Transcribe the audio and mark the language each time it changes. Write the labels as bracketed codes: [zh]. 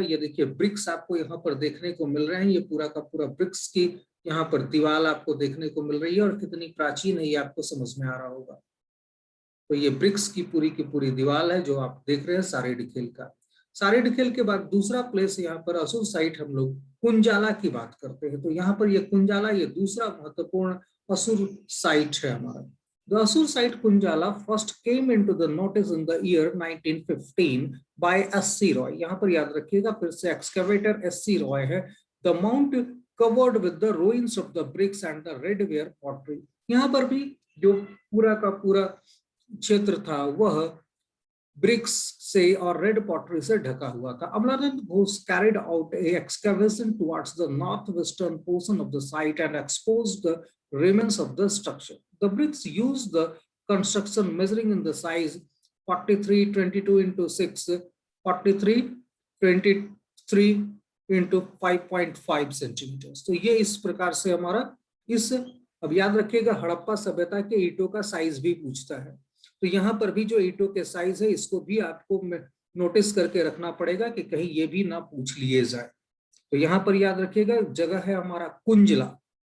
[hi] ये देखिए ब्रिक्स आपको यहाँ पर देखने को मिल रहे हैं, ये पूरा का पूरा ब्रिक्स की यहाँ पर दीवार आपको देखने को मिल रही है और कितनी प्राचीन है ये आपको समझ में आ रहा होगा। तो ये ब्रिक्स की पूरी दीवार है जो आप देख रहे हैं सारीड खेल का। सारीड खेल के बाद दूसरा प्लेस यहाँ पर असुर साइट हम लोग कुंजाला की बात करते हैं। तो यहाँ पर ये कुंजाला ये दूसरा महत्वपूर्ण असुर साइट है हमारा। [en] The Asur site Kunjala first came into the notice in the year 1915 by S.C. Roy. [hi] यहाँ पर याद रखिएगा फिर से excavator S.C. Roy है। [en] The mount covered with the ruins of the bricks and the redware pottery. [hi] यहाँ पर भी जो पूरा का पूरा क्षेत्र था वह ब्रिक्स से और रेड पॉटरी से ढका हुआ था। [en] Amalananda Ghosh carried out a excavation towards the northwestern portion of the site and exposed the remains of the structure. The bricks used the construction measuring in the size 4322 into 6, 4323 into 5.5 centimeters. [hi] तो ये इस प्रकार से हमारा इस, अब याद रखिएगा हड़प्पा सभ्यता के ईंटों का साइज भी पूछता है। तो यहाँ पर भी जो ईंटों के साइज है इसको भी आपको नोटिस करके रखना पड़ेगा कि कहीं ये भी ना पूछ लिए जाए। तो यहाँ पर याद रखिएगा जगह है हमारा कुंजला।